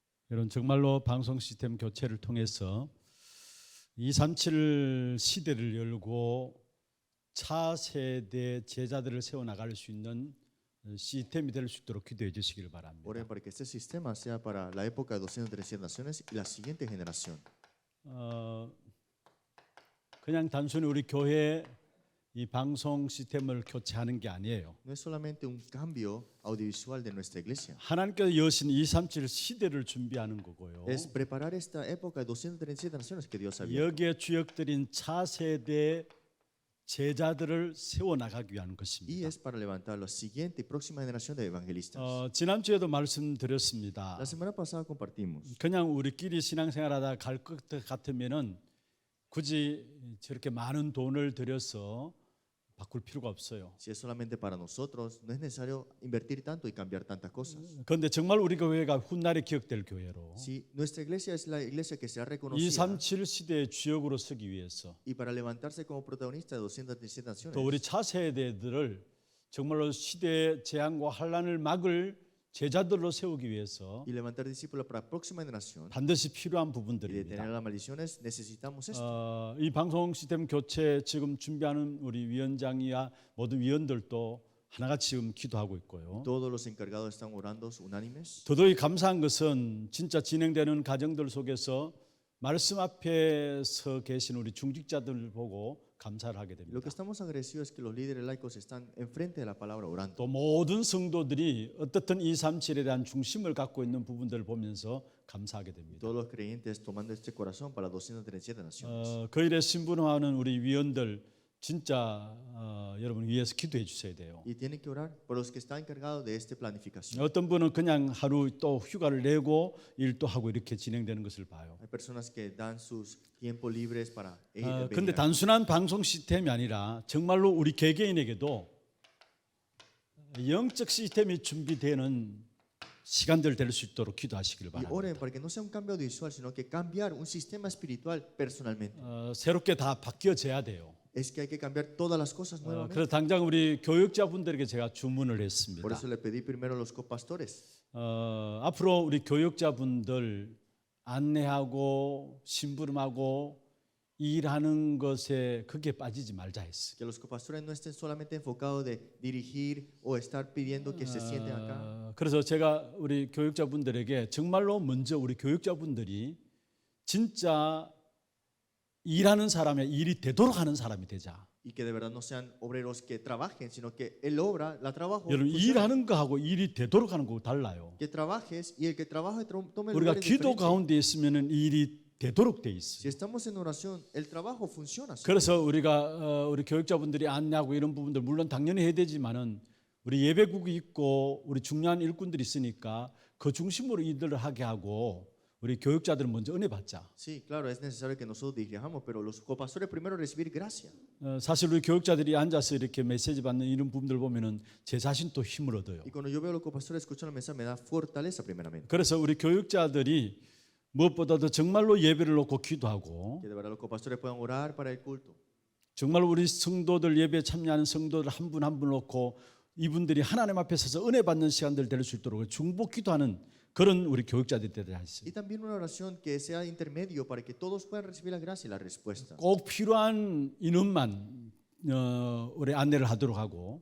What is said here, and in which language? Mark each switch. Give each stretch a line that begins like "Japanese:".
Korean: 여러분 정말로 방송 시스템 교체를 통해서 237 시대를 열고 차세대 제자들을 세워나갈 수 있는 시스템이 될 수 있도록 기도해 주시기를 바랍니다.
Spanish: Oren para que este sistema sea para la época de 237 naciones y la siguiente generación.
Korean: 그냥 단순히 우리 교회 이 방송 시스템을 교체하는 게 아니에요.
Spanish: No es solamente un cambio audiovisual de nuestra iglesia.
Korean: 하나님께서 여신 237 시대를 준비하는 거고요.
Spanish: Es preparar esta época de 237 naciones que Dios había.
Korean: 여기에 주역들인 차세대 제자들을 세워나가기 위한
Spanish: Y
Korean: 것입니다.
Spanish: es para levantar la siguiente y próxima generación de evangelistas.
Korean: 지난주에도 말씀드렸습니다.
Spanish: La semana pasada compartimos.
Korean: 그냥 우리끼리 신앙생활하다 갈 것 같으면은 굳이 저렇게 많은 돈을 들여서 바꿀 필요가 없어요.
Spanish: Si es solamente para nosotros, no es necesario invertir tanto y cambiar tantas cosas.
Korean: 그런데 정말 우리 교회가 훗날에 기억될 교회로
Spanish: Si nuestra iglesia es la iglesia que será reconocida
Korean: 237 시대의 주역으로 서기 위해서
Spanish: y para levantarse como protagonista de 237 naciones,
Korean: 또 우리 차세대들을 정말로 시대의 재앙과 환란을 막을 제자들로 세우기 위해서
Spanish: y levantar discípulos para la próxima generación
Korean: 반드시 필요한
Spanish: y detener
Korean: 부분들입니다.
Spanish: las maldiciones, necesitamos esto.
Korean: 이 방송 시스템 교체 지금 준비하는 우리 위원장이야 모든 위원들도 하나같이 지금 기도하고 있고요.
Spanish: Todos los encargados están orando unánimes.
Korean: 더더욱 감사한 것은 진짜 진행되는 과정들 속에서 말씀 앞에 서 계신 우리 중직자들을 보고 감사를 하게
Spanish: Lo
Korean: 됩니다.
Spanish: que estamos agradecidos es que los líderes laicos están enfrente de la palabra orando.
Korean: 또 모든 성도들이 어떻든 237에 대한 중심을 갖고 있는 부분들을 보면서 감사하게 됩니다.
Spanish: Todos los creyentes tomando este corazón para 237 naciones.
Korean: 그 일에 신분화하는 우리 위원들 진짜 여러분 위해서 기도해 주셔야 돼요.
Spanish: Y tienen que orar por los que están encargados de esta planificación.
Korean: 어떤 분은 그냥 하루 또 휴가를 내고 일도 하고 이렇게 진행되는 것을 봐요.
Spanish: Hay personas que dan sus tiempos libres para
Korean: 그런데 단순한 방송 시스템이 아니라 정말로 우리 개개인에게도 영적 시스템이 준비되는 시간들 될 수 있도록 기도하시길
Spanish: y
Korean: 바랍니다.
Spanish: oren para que no sea un cambio audiovisual, sino que cambiar un sistema espiritual personalmente.
Korean: 새롭게 다 바뀌어져야 돼요.
Spanish: Es que hay que cambiar todas las cosas nuevamente.
Korean: 그래서 당장 우리 교육자분들에게 제가 주문을
Spanish: Por
Korean: 했습니다.
Spanish: eso le pedí primero a los copastores.
Korean: 앞으로 우리 교육자분들 안내하고 심부름하고 일하는 것에 그게 빠지지 말자 했어요.
Spanish: Que los copastores no estén solamente enfocados de dirigir o estar pidiendo que se sienten acá.
Korean: 그래서 제가 우리 교육자분들에게 정말로 먼저 우리 교육자분들이 진짜 일하는 사람의 일이 되도록 하는 사람이 되자.
Spanish: Y que de verdad no sean obreros que trabajen, sino que el obra, la trabajo.
Korean: 여러분
Spanish: funcione.
Korean: 일하는 거하고 일이 되도록 하는 거 달라요.
Spanish: Que trabajes y el que trabaje tome
Korean: 우리가
Spanish: lugares
Korean: 기도
Spanish: diferentes.
Korean: 가운데 있으면은 일이 되도록 돼
Spanish: Si
Korean: 있어요.
Spanish: estamos en oración, el trabajo funciona.
Korean: 그래서 우리가 우리 교육자분들이 안내하고 이런 부분들 물론 당연히 해야 되지만은 우리 예배국이 있고 우리 중요한 일꾼들이 있으니까 그 중심으로 일들을 하게 하고 우리 교육자들은 먼저 은혜 받자.
Spanish: Sí, claro, es necesario que nosotros dirijamos, pero los copastores primero recibir gracia.
Korean: 사실 우리 교육자들이 앉아서 이렇게 메시지 받는 이런 부분들 보면은 제 자신도 힘을 얻어요.
Spanish: Y cuando yo veo a los copastores escuchando el mensaje, me da fortaleza primeramente.
Korean: 그래서 우리 교육자들이 무엇보다도 정말로 예배를 놓고 기도하고
Spanish: Que de verdad los copastores puedan orar para el culto.
Korean: 정말 우리 성도들 예배에 참여하는 성도들 한 분 한 분 놓고 이분들이 하나님 앞에 서서 은혜 받는 시간들 될 수 있도록 중보 기도하는 그런 우리 교육자들이 되어야 했어요.
Spanish: Y también una oración que sea intermedio para que todos puedan recibir la gracia y la respuesta.
Korean: 꼭 필요한 인원만 우리 안내를 하도록 하고